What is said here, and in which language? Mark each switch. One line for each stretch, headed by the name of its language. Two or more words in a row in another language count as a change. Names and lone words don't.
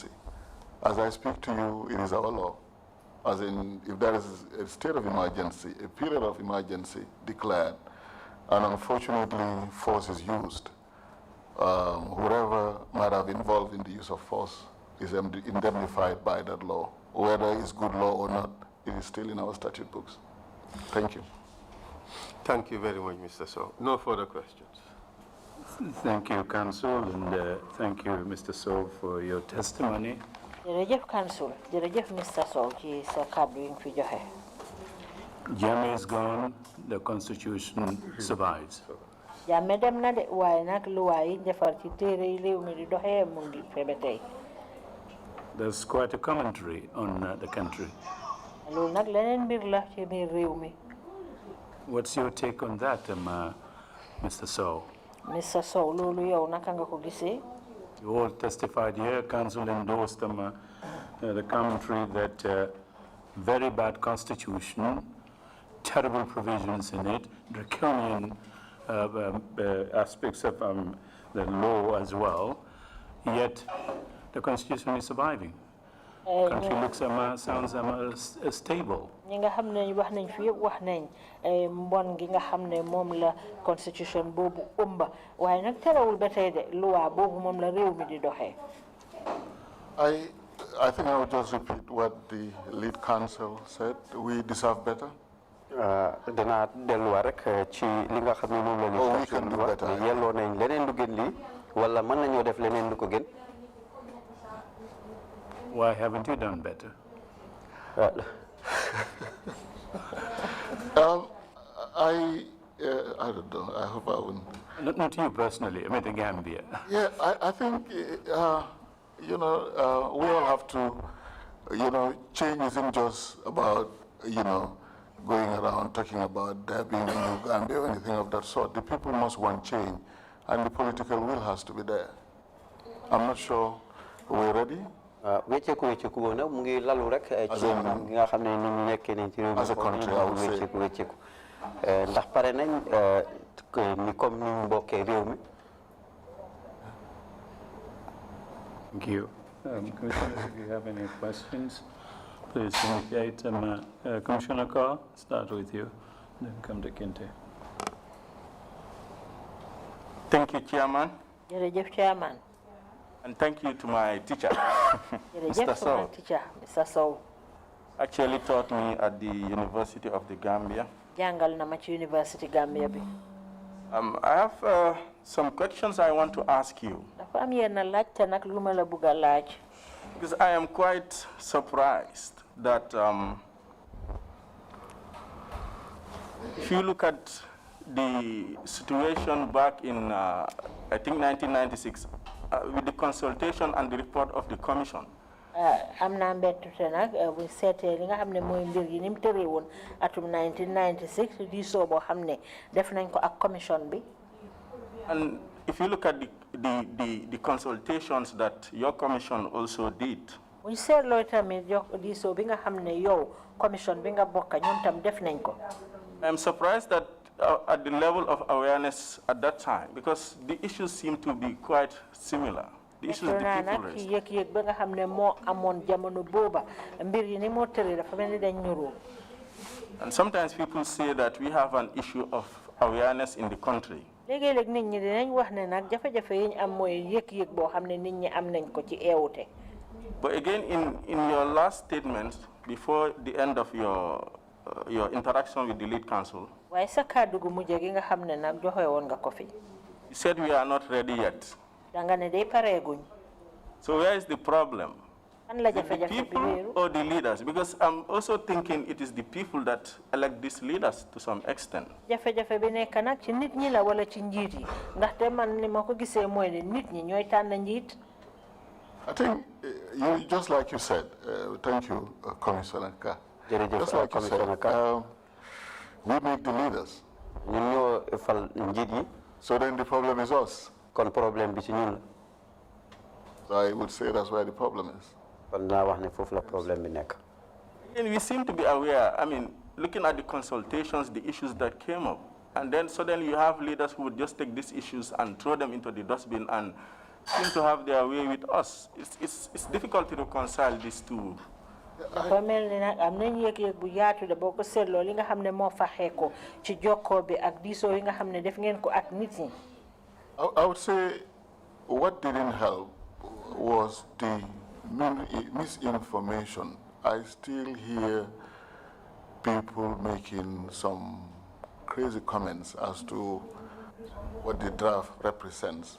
English: As I speak to you, it is our law. As in, if there is a state of emergency, a period of emergency declared, and unfortunately force is used, whoever might have involved in the use of force is indemnified by that law. Whether it's good law or not, it is still in our statute books. Thank you. Thank you very much, Mr. Sow. No further questions. Thank you, Council, and thank you, Mr. Sow, for your testimony.
Wolof: jërëjëf Council jërëjëf Mr. Sow ci sa kàddu yi nga fi joxe.
English: Jammeh is gone, the Constitution survives.
Wolof: Jammeh dem na de waaye nag luwaa yi defar ci téere yi réew mi di doxee mu ngi fi ba tey.
English: There's quite a commentary on the country.
Wolof: loolu nag leneen mbir la ci biir réew mi.
English: What's your take on that, Mr. Sow? Mr.
Wolof: Sow, loolu yow naka nga ko gisee?
English: You all testified here, Council endorsed the commentary that very bad constitution, terrible provisions in it, draconian aspects of the law as well, yet the constitution is surviving. Country looks sounds stable.
Wolof: ñi nga xam ne wax nañ fi yëpp wax nañ mbon gi nga xam ne moom la constitution boobu ëmba waaye nag terewul ba tey de loi boobu moom la réew mi di doxee.
English: I think I would just repeat what the lead counsel said. We deserve better.
Wolof: danaa delluwaat rek ci li nga xam ne moom la
English: we can do better.
Wolof: yelloo nañ leneen lu gën lii wala mën nañoo def leneen lu ko gën.
English: Why haven't you done better? I don't know. I hope I wouldn't. Not you personally, I mean the Gambia. Yeah, I think, we all have to, change isn't just about, going around talking about there being a new Gambia or anything of that sort. The people must want change, and the political will has to be there. I'm not sure we're ready.
Wolof: wecceeku boobu nag mu ngi lalu rek ci nga xam ne nit ñi nekkee nañ ci réew mi.
English: as a country I would say
Wolof: wecceeku ndax pare nañ ni comme ni ñu bokkee réew mi.
English: Thank you. Commissioner, if you have any questions, please indicate. Commissioner Carr, start with you, then come to Kinte. Thank you, Chairman.
Wolof: jërëjëf Chairman.
English: And thank you to my teacher, Mr. Sow. Mr. Sow. Actually taught me at the University of the Gambia.
Wolof: jàngal na ma ci University Gambia bi.
English: I have some questions I want to ask you. Because I am quite surprised that if you look at the situation back in, I think, 1996, with the consultation and the report of the commission.
Wolof: am naa mbettute nag bu seetee li nga xam ne mooy mbir yi ni mu tëree woon atum 1996 diisoo boo xam ne def nañ ko ak commission bi.
English: And if you look at the consultations that your commission also did.
Wolof: bu ñu seetloo tamit diisoo bi nga xam ne yow commission bi nga bokk ñoom tam def nañ ko.
English: I'm surprised that at the level of awareness at that time, because the issues seem to be quite similar. The issues the people raised.
Wolof: yëg-yëg ba nga xam ne moo amoon jamono booba mbir yi ni moo tëree dafa mel ni dañ ñuroo.
English: And sometimes people say that we have an issue of awareness in the country.
Wolof: léegi-léeg nit ñi dinañ wax ne nag jafe-jafe yi ñu am mooy yëg-yëg boo xam ne nit ñi am nañ ko ci eewute.
English: But again, in your last statement, before the end of your interaction with the lead council,
Wolof: waaye sa kàddu gu mujj gi nga xam ne nag joxe woon nga ko fi.
English: you said we are not ready yet.
Wolof: danga ne day pareeguñ.
English: So where is the problem?
Wolof: fan la
English: The
Wolof: jafe-jafe bi
English: people
Wolof: wéeru.
English: or the leaders? Because I'm also thinking it is the people that elect these leaders to some extent.
Wolof: jafe-jafe bi nekk nag ci nit ñi la wala ci njiit yi ndaxte man li ma ko gisee mooy ne nit ñi ñooy tànn njiit.
English: I think, just like you said, thank you, Commissioner Ka. Just like you said, we make the leaders. So then the problem is us. So I would say that's where the problem is. And we seem to be aware, I mean, looking at the consultations, the issues that came up, and then suddenly you have leaders who would just take these issues and throw them into the dustbin and seem to have their way with us. It's difficult to reconcile these two.
Wolof: dafa mel ni nag am nañ yëg-yëg bu yaatu de boo ko seetloo li nga xam ne moo faxee ko ci jokkoo bi ak diisoo yi nga xam ne def ngeen ko ak nit ñi.
English: I would say what didn't help was the misinformation. I still hear people making some crazy comments as to what the draft represents.